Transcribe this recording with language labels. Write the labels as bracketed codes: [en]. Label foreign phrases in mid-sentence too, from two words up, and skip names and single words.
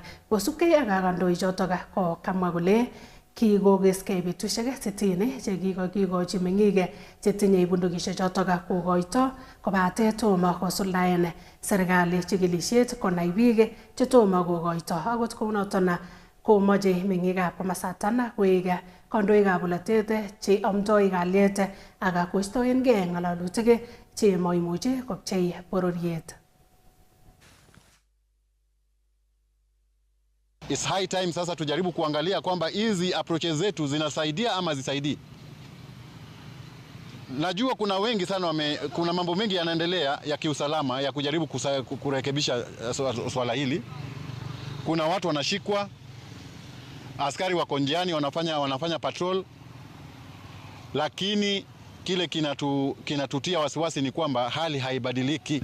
[kln] Kosubkei ak kandoichotok ko kamwa kole kikokeskei betusiek 60 chekikochi meng'ik chetinye bundukishek chotok kokoito kobate tomo kosuldaen serikali chikilisiet konai biik chetomo kokoito. Akot kounoton komoche meng'ikab komasatan koek kandoikab bolotet che amdoi kalyet ak koistoengei ng'alalutik che maimuchi kopchei bororiet. [en] It's high time [sw] sasa tujaribu kuangalia kwamba hizi approaches zetu zinasaidia ama zisaidii. Najua kuna wengi sana kuna mambo mengi yanaendelea ya kiusalama ya kujaribu kurekebisha swala hili. Kuna watu wanashikwa, askari wako njiani wanafanya patrol, lakini kile kinatutia wasiwasi ni kwamba hali haibadiliki.